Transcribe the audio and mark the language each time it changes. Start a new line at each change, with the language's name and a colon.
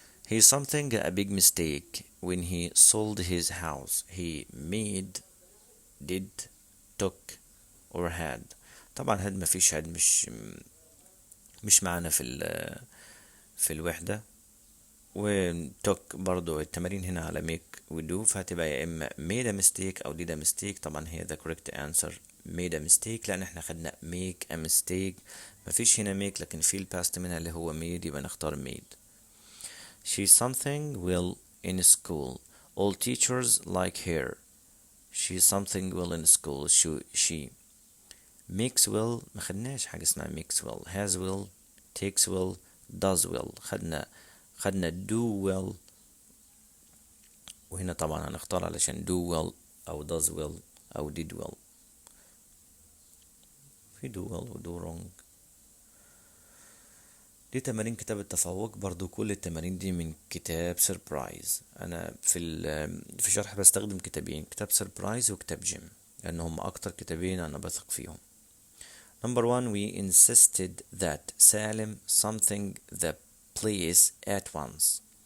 English: He something a big mistake when he sold his house. He made, did, took or had.
Arabic: طبعا had مفيش had، مش معانا في الوحدة. وتوك برضو التمارين هنا على make و do، فهتبقى يا إما
English: made a mistake
Arabic: أو
English: did a mistake.
Arabic: طبعا هي
English: the correct answer made a mistake،
Arabic: لأن احنا خدنا
English: make a mistake،
Arabic: مفيش هنا make لكن في الباست منها اللي هو made، يبقى نختار made.
English: She's something well in school. All teachers like her. She's something well in school. She makes well،
Arabic: ما خدناش حاجة اسمها
English: makes well. has well, takes well, does well. خدنا do well،
Arabic: وهنا طبعا هنختار علشان
English: do well أو does well أو did well. في do well و do wrong.
Arabic: دي تمارين كتاب التفوق. برضو كل التمارين دي من كتاب سربرايز. أنا في شرح بستخدم كتابين، كتاب سربرايز وكتاب جيم، لأن هم أكتر كتابين أنا بثق فيهم.
English: Number one, we insisted that Salim something the place at once.